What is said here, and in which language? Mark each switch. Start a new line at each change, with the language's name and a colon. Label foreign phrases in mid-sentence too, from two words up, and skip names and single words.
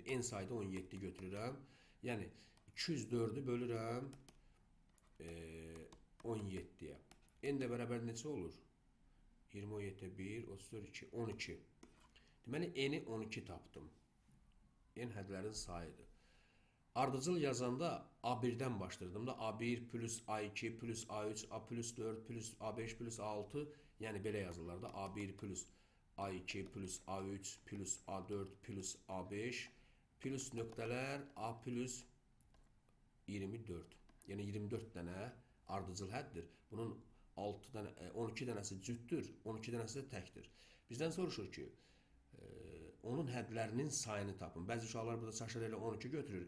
Azerbaijani: N sayda 17 götürürəm. Yəni 204-ü bölürəm 17-yə. N də bərabər neçə olur? 27, 1, 34, 2, 12. Deməli, N-i 12 tapdım. N hədlərin sayıdır. Ardıcıl yazanda A1-dən başlayırdım da. A1 plus A2 plus A3, A plus 4 plus A5 plus A6. Yəni belə yazılır da. A1 plus A2 plus A3 plus A4 plus A5 plus nöqtələr A plus 24. Yəni 24 dənə ardıcıl həddir. Bunun 12 dənəsi cütdür, 12 dənəsi də təkdir. Bizdən soruşur ki, onun hədlərinin sayını tapın. Bəzi uşaqlar burada çaşır elə 12 götürür.